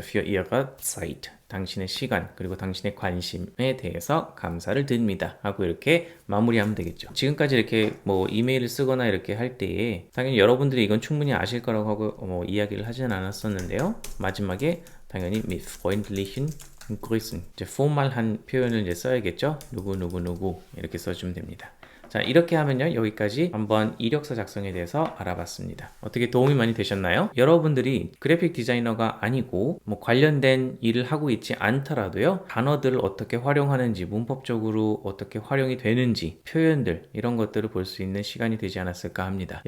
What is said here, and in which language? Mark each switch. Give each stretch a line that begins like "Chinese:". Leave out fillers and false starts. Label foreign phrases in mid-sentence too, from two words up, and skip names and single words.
German: Für Ihre Zeit.
Korean: 당신의 시간 그리고 당신의 관심에 대해서 감사를 드립니다 하고 이렇게 마무리하면 되겠죠. 지금까지 이렇게 뭐 이메일을 쓰거나 이렇게 할 때에 당연히 여러분들이 이건 충분히 아실 거라고 하고 이야기를 하지는 않았었는데요. 마지막에 당연히
German: mit freundlichen Grüßen
Korean: 이제 포멀한 표현을 이제 써야겠죠. 누구 이렇게 써주면 됩니다. 자, 이렇게 하면요, 여기까지 한번 이력서 작성에 대해서 알아봤습니다. 어떻게 도움이 많이 되셨나요? 여러분들이 그래픽 디자이너가 아니고 뭐 관련된 일을 하고 있지 않더라도요, 단어들을 어떻게 활용하는지, 문법적으로 어떻게 활용이 되는지, 표현들 이런 것들을 볼 수 있는 시간이 되지 않았을까 합니다.